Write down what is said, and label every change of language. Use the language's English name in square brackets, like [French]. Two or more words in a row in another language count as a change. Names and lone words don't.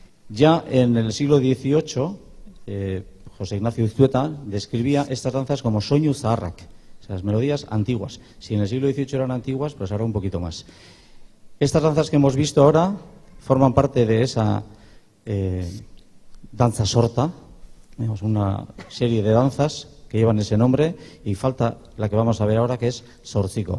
[Spanish] Ya en el siglo XVIII, José Ignacio Iztueta describía estas danzas como [Basque] soinu zaharrak, [Spanish] o sea, las melodías antiguas. Si en el siglo XVIII eran antiguas, pues ahora un poquito más. Estas danzas que hemos visto ahora forman parte de esa danza sorta, tenemos una serie de danzas que llevan ese nombre, y falta la que vamos a ver ahora, que es zortziko.